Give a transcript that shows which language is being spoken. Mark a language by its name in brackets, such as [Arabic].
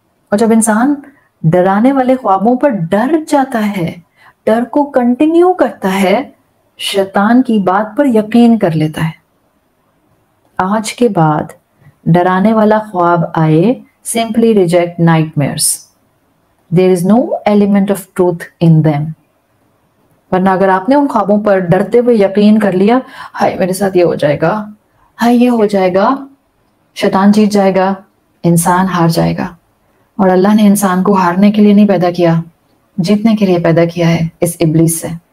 [Urdu] اور جب انسان ڈرانے والے خوابوں پر ڈر جاتا ہے، ڈر کو کنٹینیو کرتا ہے، شیطان کی بات پر یقین کر لیتا ہے. آج کے بعد ڈرانے والا خواب آئے، [English] simply reject nightmares. There is no element of truth in them. [Urdu] ورنہ اگر آپ نے ان خوابوں پر ڈرتے ہوئے یقین کر لیا، ہائے میرے ساتھ یہ ہو جائے گا، ہائے یہ ہو جائے گا، شیطان جیت جائے گا، انسان ہار جائے گا. اور اللہ نے انسان کو ہارنے کے لیے نہیں پیدا کیا، جیتنے کے لیے پیدا کیا ہے اس ابلیس سے.